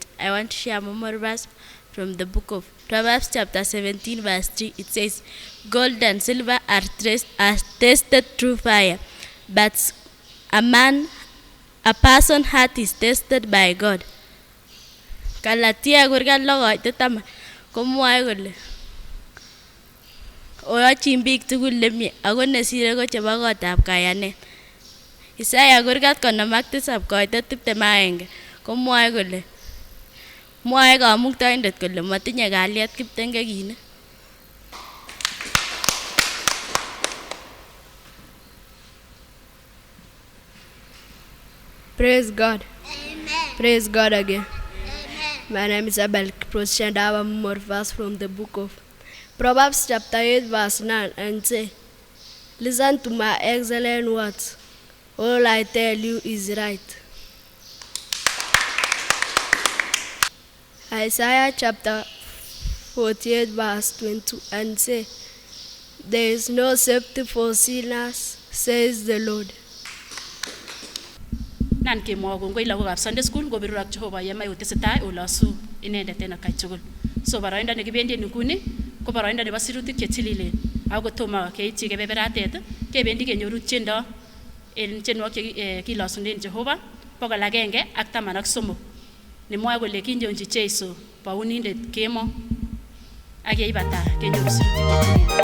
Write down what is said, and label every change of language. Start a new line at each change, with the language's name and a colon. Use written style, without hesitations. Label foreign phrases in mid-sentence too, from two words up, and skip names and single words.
English: I want to share more verse from the book of Proverbs chapter 17 verse 3. It says, gold and silver are tested through fire, but a person's heart is tested by God.
Kalenjin: Galatia kurgan logoitet taman komwoe kole oyochin biik tugul lemie ako nesire ko chebo kotab kayanet. Isaya kurgat 57 koitet 21 komwoe kole mwoe kamuktoindet kole matinye kalyet kiptengekinik.
English: Praise God. Amen. Praise God again. Amen. My name is Abel Kiprosh and I have more verse from the book of Proverbs chapter 8 verse 9 and say, listen to my excellent words. All I tell you is right. Isaiah chapter 48 verse 22 and say, there is no safety for sinners, says the Lord.
Kalenjin: Nan kemwoe kongoi lagokab
English: Sunday school
Kalenjin: ngobirur ak Jehova yemai utesetai olosu inendet en atkai tugul. So boroindo nekibendi en nguni ko boroindo nebo sirutik chetililen. Ako tomo keityi kebeberatet kebendi kenyoru tiendo en tienwogik kilosunen Jehova 113 nemwoe kole kinyonji Jeiso bounindet kemo ak yeibata kenyoru sirutik